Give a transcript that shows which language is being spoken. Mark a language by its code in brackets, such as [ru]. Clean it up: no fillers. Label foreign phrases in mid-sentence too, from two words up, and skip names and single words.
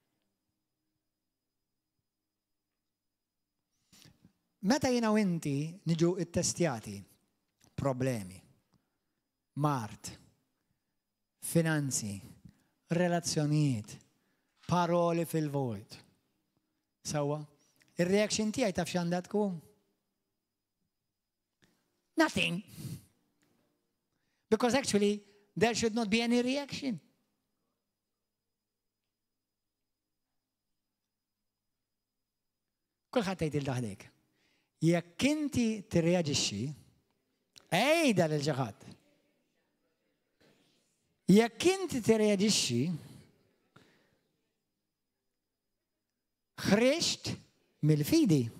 [mt] Meta jiena u inti niġu it-testjati, problemi, mart, finanzi, relazzjonijiet, paroli fil-vojt. Sawa, ir-reaction tiegħi taf x'għandha tkun? [en] Nothing. Because actually there should not be any reaction. [mt] Kulħadd tgħid il-daħdek. Jekk inti tirreaġixxi, ejda lil xi ħadd. Jekk inti tirreaġixxi, ħriġt mill-fidi.